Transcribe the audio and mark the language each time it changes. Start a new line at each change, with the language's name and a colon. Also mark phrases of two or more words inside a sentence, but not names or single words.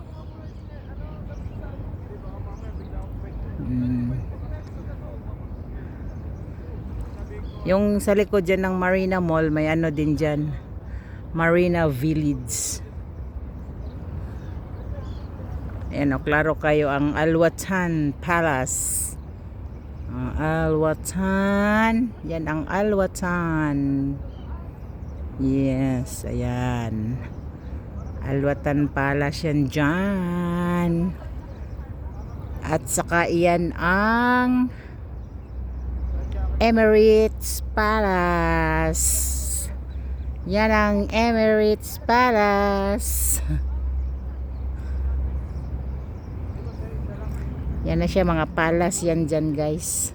Filipino: Yung sa likod dyan ng Marina Mall, may ano din dyan. Marina Village. Ayan o, klaro kayo ang Al-Watan Palace. Al-Watan. Yan ang Al-Watan. Yes, ayan. Al-Watan Palace yan dyan. At saka iyan ang Emirates Palace. Yan ang Emirates Palace. Yan na siya mga palace yan dyan guys.